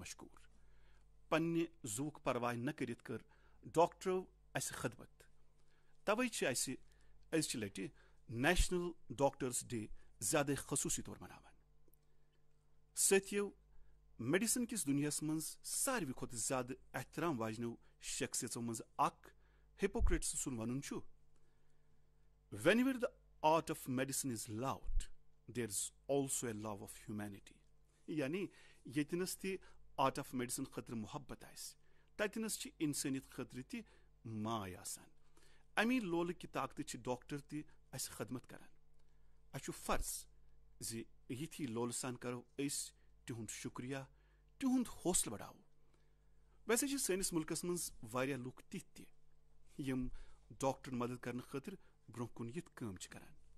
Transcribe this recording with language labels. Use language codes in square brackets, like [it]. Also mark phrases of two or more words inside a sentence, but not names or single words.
[ks] مشکوٗر پننہِ زُوُک پرواے نہ کٔرِتھ کٔر ڈاکٹرو اسہِ خدمت توے چھِ اسہِ أزچہِ لٹہِ نیشنل ڈاکٹرس ڈے زیادٕ خصوٗصی طور مناوان سٲتھیو میڈیسن کِس دُنیاہس منٛز ساروی کھۄتہٕ زیادٕ احترام واجنیو شخصیژو منٛز اکھ ہپوکریٹس سُنٛد ونُن چھُ [en] wherever the art of medicine is loved there is also a love of humanity [ks] یعنی ییٚتنس تہِ [en] art of medicine [ks] خٲطرٕ محبت آسہِ تتنس چھِ انسٲنیت خٲطرٕ تہِ ماے آسان امی لولہٕ کہِ طاقتہٕ چھِ ڈاکٹر تہِ اسہِ خدمت کران اسہِ چھُ فرض زِ یِتھی لولہٕ سان کرو أسۍ تِہُنٛد شُکریہ تِہُنٛد حوصلہٕ بڑاوو ویسے چھِ سٲنِس مُلکس منٛز واریاہ لُکھ تِتھۍ تہِ یِم ڈاکٹرن مدد کرنہٕ خٲطرٕ برونٛہہ کُن یِتھ کٲم چھِ کران